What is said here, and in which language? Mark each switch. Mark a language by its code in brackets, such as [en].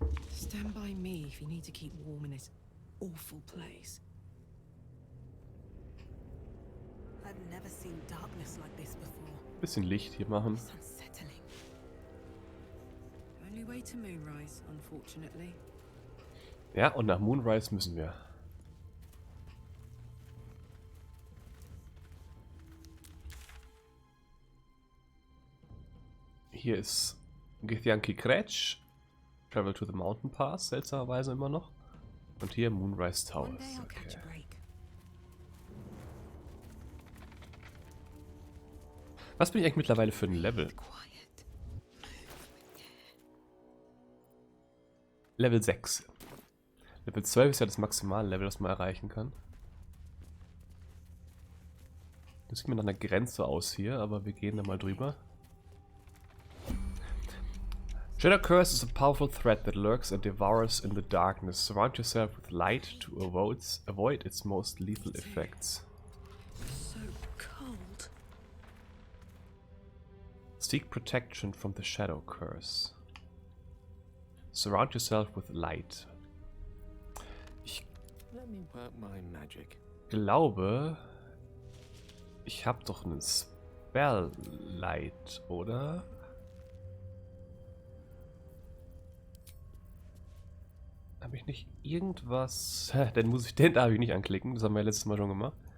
[en] Stand by me if you need to keep warm in this awful place. I've never seen darkness like this before. [de] Bisschen Licht hier machen. [en] It's unsettling. Only way to Moonrise, unfortunately. [de] Ja, und nach Moonrise müssen wir. Hier ist Githyanki Kretsch. [en] Travel to the Mountain Pass, [de] seltsamerweise immer noch. Und hier Moonrise Towers. [en] One day I'll catch a Okay. break. [de] Was bin ich eigentlich mittlerweile für ein Level? [en] Quiet. [de] Level 6. Level 12 ist ja das Maximallevel, das man erreichen kann. Das sieht mir nach einer Grenze aus hier, aber wir gehen da mal drüber. [en] Shadow Curse is a powerful threat that lurks and devours in the darkness. Surround yourself with light to avoid its most lethal effects. So cold. Seek protection from the Shadow Curse. Surround yourself with light. [de] Ich [en] Let me work my magic. [de] glaube, ich habe doch einen Spell-Light, oder? Habe ich nicht irgendwas... Dann muss ich den darf ich nicht anklicken, das haben wir ja letztes Mal schon gemacht.